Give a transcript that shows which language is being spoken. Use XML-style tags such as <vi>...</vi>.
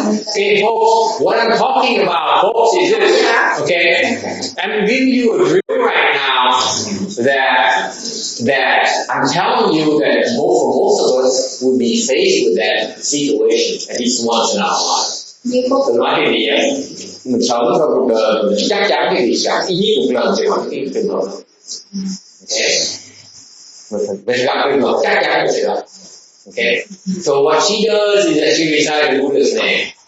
<en>Okay, folks, what I'm talking about, folks, is this. Okay, I'm giving you a drill right now that I'm telling you that for most of us would be faced with that situation at least once in our lives.</en> <vi>Tôi nói cái gì vậy? Mình sống trong cuộc đời mình chắc chắn cái gì cả ít nhất một lần sẽ có cái trường hợp đó. Okay. Mình gặp trường hợp chắc chắn là sẽ gặp.</vi> <en>Okay. So what she does is that she recites the Buddha's name.</en>